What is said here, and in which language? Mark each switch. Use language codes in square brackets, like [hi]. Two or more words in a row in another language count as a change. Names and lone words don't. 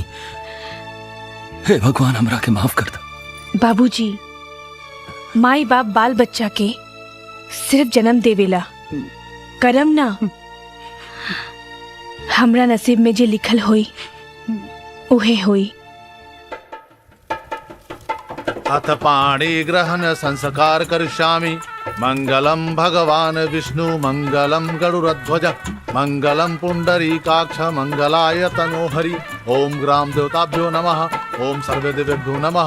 [bho] हे भगवान, हमरा के माफ कर दो। बाबूजी, माई बाप बाल बच्चा के सिर्फ जन्म देवेला, करम ना। हमरा नसीब में जे लिखल होई उहे होई। [sa] अथ पाणी ग्रहण संस्कार करिष्यामि मंगलम भगवान विष्णु मंगलम गरुड़ध्वज मंगलम पुंडरीकाक्ष मंगलाय तनोहरि। ओम ग्राम देवताभ्यो नमः। ओम सर्वे देवेभ्यो नमः।